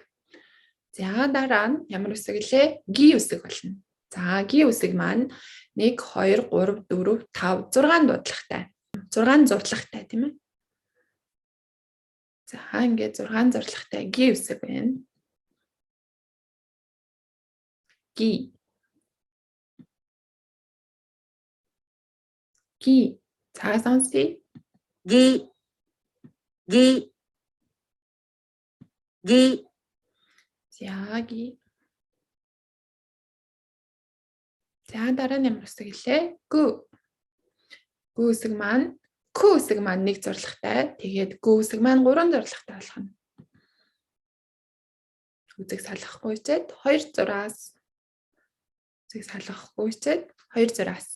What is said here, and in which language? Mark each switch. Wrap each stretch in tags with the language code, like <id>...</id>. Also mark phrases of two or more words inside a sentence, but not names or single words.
<mn>За дараа нь ямар үсэг лээ? Ги үсэг болно. За ги үсэг маань 1, 2, 3, 4, 5, 6 дуудлагатай. 6 зурлагтай тийм ээ. За ингээ 6 зурлагтай ги үсэг байна. Ги. Ги. За сонсъё. Ги. Ги. Ги. За ги. За дараа нь ямар үсэг лээ? Гү. Гү үсэг маань Ку үсэг маань 1 зурлагтай. Тэгээд гү үсэг маань 3 зурлагтай болох нь. Үзэг салгахгүй чээд 2 зураас. Үзэг салгахгүй чээд 2 зураас.</mn>